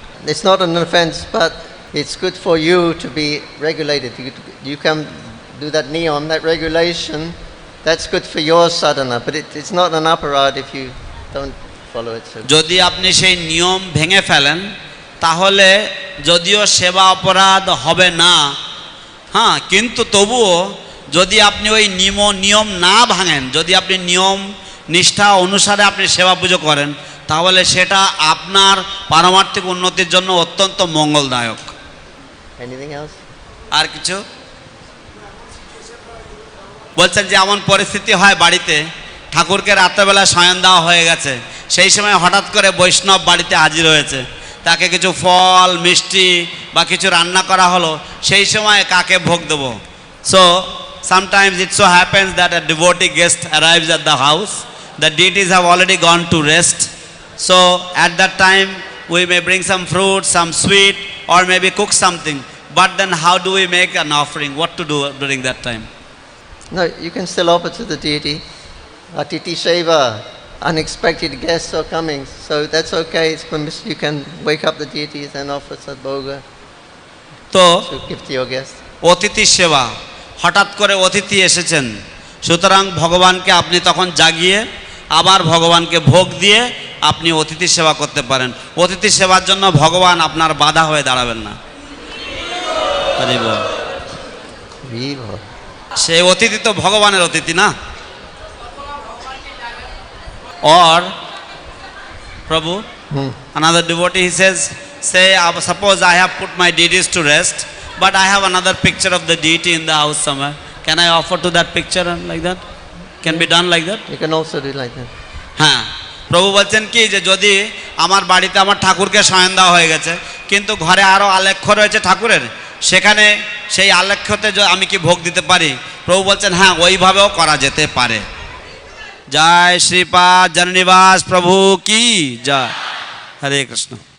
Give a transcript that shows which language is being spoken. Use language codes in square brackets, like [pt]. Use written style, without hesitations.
[en] It's not an offense, but it's good for you to be regulated. You can do that niyam, that regulation. That's good for your sadhana, but it's not an aparat if you don't follow it. [bn] যদি আপনি সেই নিয়ম ভেঙে ফেলেন, তাহলে যদিও সেবা অপরাধ হবে না, হ্যাঁ, কিন্তু তবুও যদি আপনি ওই নিয়ম না ভাঙেন, যদি আপনি নিয়ম নিষ্ঠা অনুসারে আপনি সেবা পুজো করেন, তাহলে সেটা আপনার পারমার্থিক উন্নতির জন্য অত্যন্ত মঙ্গলদায়ক। [en] Anything else? [bn] আর কিছু বলছেন যে এমন পরিস্থিতি হয় বাড়িতে ঠাকুরকে রাত্রেবেলা শয়ন দেওয়া হয়ে গেছে, সেই সময় হঠাৎ করে বৈষ্ণব বাড়িতে হাজির হয়েছে, তাকে কিছু ফল মিষ্টি বা কিছু রান্না করা হলো, সেই সময় কাকে ভোগ দেবো? [en] So sometimes it so happens that a devotee guest arrives at the house, the deities have already gone to rest, so at that time we may bring some fruit, some sweet, or maybe cook something, but then how do we make an offering? What to do during that time? No, you can still offer to the deity. Atiti Seva, unexpected guests are coming, so that's okay. It's permissible. You can wake up the deities and offer sadboga [bn] তো [en] to give to your guests. [bn] অতিথি সেবা, হঠাৎ করে অতিথি এসেছেন, সুতরাং ভগবানকে আপনি তখন জাগিয়ে আবার ভগবানকে ভোগ দিয়ে আপনি অতিথি সেবা করতে পারেন। অতিথি সেবার জন্য ভগবান আপনার বাধা হয়ে দাঁড়াবেন না। [en] Viva. [bn] সেই অতিথি তো ভগবানের অতিথি না। [en] Or Prabhu, another devotee, he says, suppose I have put my deities to rest, but I have another picture of the deity in the house somewhere. Can I offer to that picture and like that? Can be done like that? You can also do like that. [bn] হ্যাঁ, প্রভু বলছেন কি যে যদি আমার বাড়িতে আমার ঠাকুরকে শয়ন দেওয়া হয়ে গেছে, কিন্তু ঘরে আরও আলেখ্য রয়েছে ঠাকুরের, সেখানে সেই আলেখ্যতে আমি কি ভোগ দিতে পারি? প্রভু বলছেন হ্যাঁ, ওইভাবেও করা যেতে পারে। জয় শ্রীপাদ জননিবাস প্রভু কি জয়। হরে কৃষ্ণ।